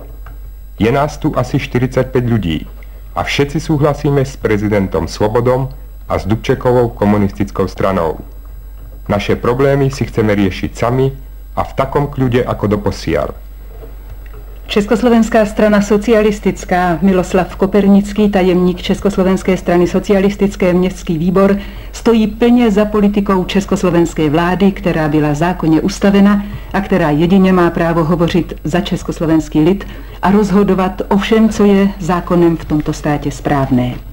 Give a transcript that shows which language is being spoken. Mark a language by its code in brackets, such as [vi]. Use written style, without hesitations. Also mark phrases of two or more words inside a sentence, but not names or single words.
[sk] Je nás tu asi 45 ľudí a všetci súhlasíme s prezidentom Svobodom a s Dubčekovou komunistickou stranou. Naše problémy si chceme riešiť sami a v takom kľude ako doposiaľ. [cs] Československá strana socialistická, Miloslav Kopernický, tajemník Československé strany socialistické, městský výbor, stojí plně za politikou československé vlády, která byla zákonně ustavena a která jedině má právo hovořit za československý lid a rozhodovat o všem, co je zákonem v tomto státě správné.